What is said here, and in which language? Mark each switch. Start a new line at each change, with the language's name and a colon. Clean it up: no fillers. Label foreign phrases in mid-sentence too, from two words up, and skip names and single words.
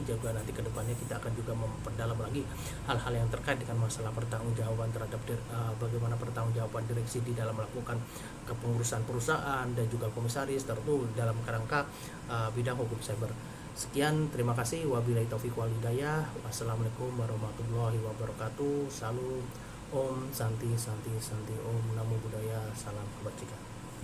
Indonesian: Juga nanti ke depannya kita akan juga memperdalam lagi hal-hal yang terkait dengan masalah pertanggungjawaban terhadap bagaimana pertanggungjawaban direksi di dalam melakukan kepengurusan perusahaan dan juga komisaris, tentu dalam kerangka bidang hukum cyber. Sekian, terima kasih.
Arabic: وبالله التوفيق والهداية. والسلام عليكم ورحمة الله وبركاته.
Indonesian: Salam,
Sanskrit: ॐ शान्ति शान्ति शान्ति,
Pali: ॐ नमो बुद्धाय,
Indonesian: salam kebajikan.